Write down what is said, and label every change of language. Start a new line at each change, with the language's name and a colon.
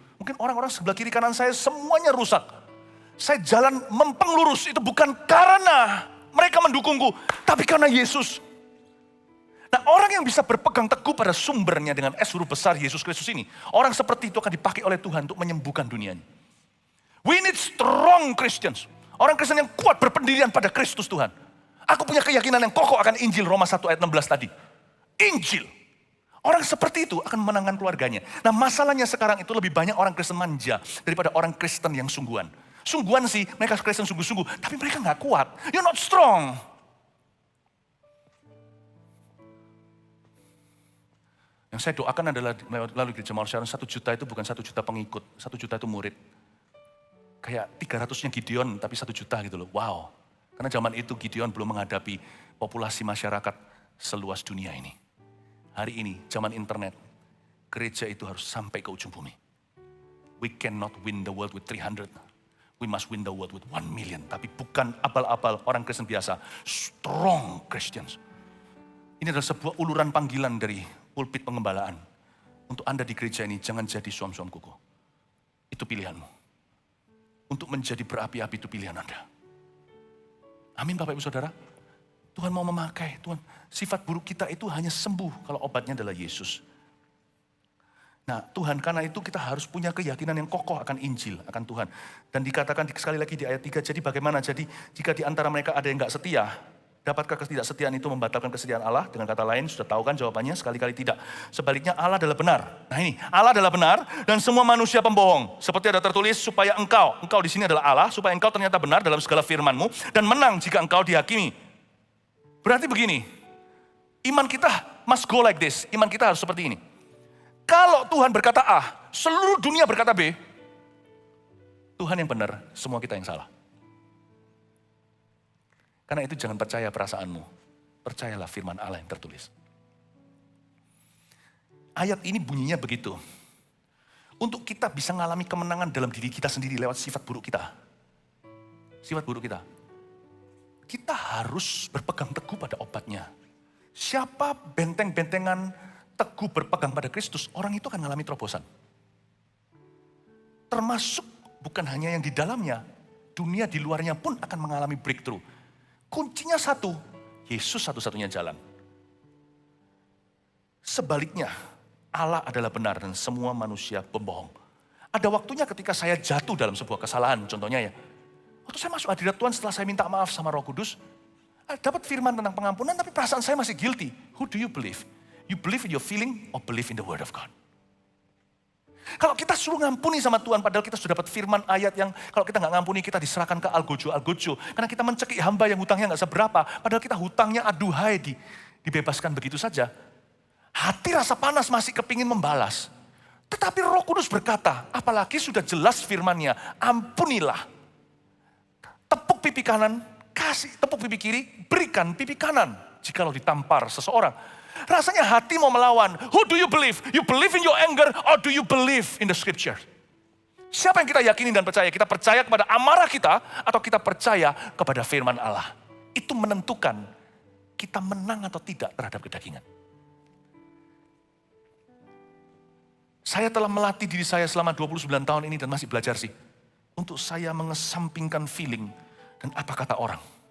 Indonesian: Mungkin orang-orang sebelah kiri kanan saya semuanya rusak. Saya jalan mempeng lurus itu bukan karena mereka mendukungku, tapi karena Yesus. Nah, orang yang bisa berpegang teguh pada sumbernya dengan S huruf besar Yesus Kristus ini, orang seperti itu akan dipakai oleh Tuhan untuk menyembuhkan dunia ini.
English: We need strong Christians.
Indonesian: Orang Kristen yang kuat berpendirian pada Kristus Tuhan. Aku punya keyakinan yang kokoh akan Injil Roma 1 ayat 16 tadi. Injil. Orang seperti itu akan memenangkan keluarganya. Nah, masalahnya sekarang itu lebih banyak orang Kristen manja daripada orang Kristen yang sungguhan. Sungguhan sih, mereka Kristen sungguh-sungguh, tapi mereka nggak kuat.
English: You're not strong.
Indonesian: Yang saya doakan adalah lalu gereja Mawar Sharon 1 juta itu bukan 1 juta pengikut, 1 juta itu murid. Kayak 300-nya Gideon tapi 1 juta gitu loh. Wow. Karena zaman itu Gideon belum menghadapi populasi masyarakat seluas dunia ini. Hari ini zaman internet, gereja itu harus sampai ke ujung bumi.
English: We cannot win the world with 300. We must win the world with 1 million.
Indonesian: Tapi bukan abal-abal orang Kristen biasa.
English: Strong Christians.
Indonesian: Ini adalah sebuah uluran panggilan dari pulpit pengembalaan. Untuk Anda di gereja ini jangan jadi suam-suam kuku. Itu pilihanmu. Untuk menjadi berapi-api itu pilihan Anda. Amin Bapak Ibu Saudara. Tuhan mau memakai. Tuhan, sifat buruk kita itu hanya sembuh kalau obatnya adalah Yesus. Nah Tuhan, karena itu kita harus punya keyakinan yang kokoh akan Injil, akan Tuhan. Dan dikatakan sekali lagi di ayat 3, jadi bagaimana? Jadi jika di antara mereka ada yang gak setia, dapatkah ketidaksetiaan itu membatalkan kesetiaan Allah? Dengan kata lain, sudah tahu kan jawabannya? Sekali-kali tidak. Sebaliknya Allah adalah benar. Nah ini, Allah adalah benar dan semua manusia pembohong. Seperti ada tertulis, supaya engkau di sini adalah Allah, supaya engkau ternyata benar dalam segala firman-Mu dan menang jika engkau dihakimi. Berarti begini, iman kita
English: must go like this.
Indonesian: Iman kita harus seperti ini. Kalau Tuhan berkata A, seluruh dunia berkata B, Tuhan yang benar, semua kita yang salah. Karena itu jangan percaya perasaanmu. Percayalah firman Allah yang tertulis. Ayat ini bunyinya begitu. Untuk kita bisa mengalami kemenangan dalam diri kita sendiri lewat sifat buruk kita. Sifat buruk kita. Kita harus berpegang teguh pada obatnya. Siapa benteng-bentengan teguh berpegang pada Kristus, orang itu akan mengalami terobosan. Termasuk bukan hanya yang di dalamnya, dunia di luarnya pun akan mengalami breakthrough. Kuncinya satu, Yesus satu-satunya jalan. Sebaliknya, Allah adalah benar dan semua manusia pembohong. Ada waktunya ketika saya jatuh dalam sebuah kesalahan, contohnya ya. Waktu saya masuk hadirat Tuhan setelah saya minta maaf sama Roh Kudus, dapat firman tentang pengampunan tapi perasaan saya masih guilty.
English: Who do you believe? You believe in your feeling or believe in the word of God?
Indonesian: Kalau kita suruh ngampuni sama Tuhan, padahal kita sudah dapat firman ayat yang kalau kita nggak ngampuni, kita diserahkan ke algojo. Karena kita mencekik hamba yang hutangnya nggak seberapa, padahal kita hutangnya aduhai dibebaskan begitu saja. Hati rasa panas masih kepingin membalas. Tetapi Roh Kudus berkata, apalagi sudah jelas firman-Nya, ampunilah. Tepuk pipi kanan, kasih tepuk pipi kiri, berikan pipi kanan. Jikalau ditampar seseorang. Rasanya hati mau melawan.
English: Who do you believe? You believe in your anger or do you believe in the scripture?
Indonesian: Siapa yang kita yakini dan percaya? Kita percaya kepada amarah kita atau kita percaya kepada firman Allah? Itu menentukan kita menang atau tidak terhadap kedagingan. Saya telah melatih diri saya selama 29 tahun ini dan masih belajar sih. Untuk saya mengesampingkan feeling dan apa kata orang.